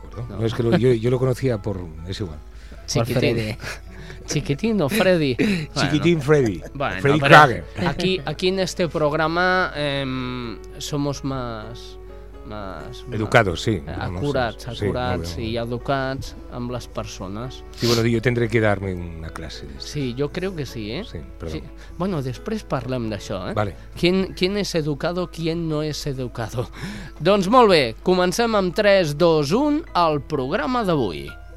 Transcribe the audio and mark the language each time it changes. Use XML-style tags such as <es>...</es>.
<es>No, es que yo lo conocía por... Es igual. Chiquitín. Chiquitín o Freddy. Bueno, Chiquitín Freddy. Bueno, Freddy Krueger. Aquí en este programa somos más... Más, educados, sí.</es> <ca>Acurats, no sé, acurats, sí, i educats amb les persones.</ca> <es>Sí, bueno, yo tendré que darme una clase. Sí, yo creo que sí, ¿eh? Sí, pero... sí.</es> <ca>Bueno, després parlem d'això, ¿eh?</ca> <es>Vale. ¿Quién es educado, quién no es educado?</es> <ca>Doncs molt bé, comencem amb 3, 2, 1, el programa d'avui.</ca>